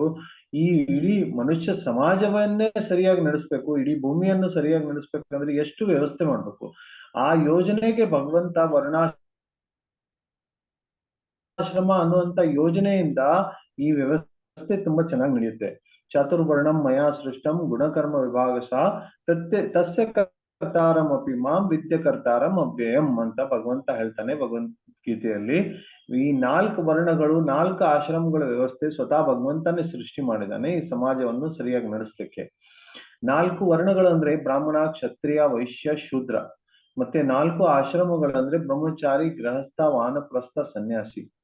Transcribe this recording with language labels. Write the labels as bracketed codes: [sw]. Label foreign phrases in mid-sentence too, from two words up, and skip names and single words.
[kn] ಈ ಇಡೀ ಮನುಷ್ಯ ಸಮಾಜವನ್ನೇ ಸರಿಯಾಗಿ ನಡೆಸ್ಬೇಕು, ಇಡೀ ಭೂಮಿಯನ್ನು ಸರಿಯಾಗಿ ನಡೆಸ್ಬೇಕಂದ್ರೆ ಎಷ್ಟು ವ್ಯವಸ್ಥೆ ಮಾಡ್ಬೇಕು. ಆ ಯೋಜನೆಗೆ ಭಗವಂತ ವರ್ಣಾಶ್ರಮ ಅನ್ನುವಂತ ಯೋಜನೆಯಿಂದ ಈ ವ್ಯವಸ್ಥೆ ತುಂಬಾ ಚೆನ್ನಾಗಿ ನಡೆಯುತ್ತೆ. [sa] ಚಾತುರ್ವರ್ಣಂ ಮಯಾ ಸೃಷ್ಟಂ ಗುಣಕರ್ಮ ವಿಭಾಗಶ ತಸ್ಯ ಕರ್ತಾರಂ ಅಪಿ ಮಾಂ ವಿದ್ಯ ಕರ್ತಾರಂ ಅವ್ಯಯಂ [kn] ಅಂತ ಭಗವಂತ ಹೇಳ್ತಾನೆ ಭಗವದ್ಗೀತೆಯಲ್ಲಿ. ಈ 4 ವರ್ಣಗಳು, 4 ಆಶ್ರಮಗಳ ವ್ಯವಸ್ಥೆ ಸ್ವತಃ ಭಗವಂತನೇ ಸೃಷ್ಟಿ ಮಾಡಿದಾನೆ ಈ ಸಮಾಜವನ್ನು ಸರಿಯಾಗಿ ನಡೆಸ್ಲಿಕ್ಕೆ. 4 ವರ್ಣಗಳು ಅಂದ್ರೆ ಬ್ರಾಹ್ಮಣ, ಕ್ಷತ್ರಿಯ, ವೈಶ್ಯ, ಶೂದ್ರ. ಮತ್ತೆ 4 ಆಶ್ರಮಗಳಂದ್ರೆ ಬ್ರಹ್ಮಚಾರಿ, ಗೃಹಸ್ಥ, ವಾನಪ್ರಸ್ಥ, ಸನ್ಯಾಸಿ.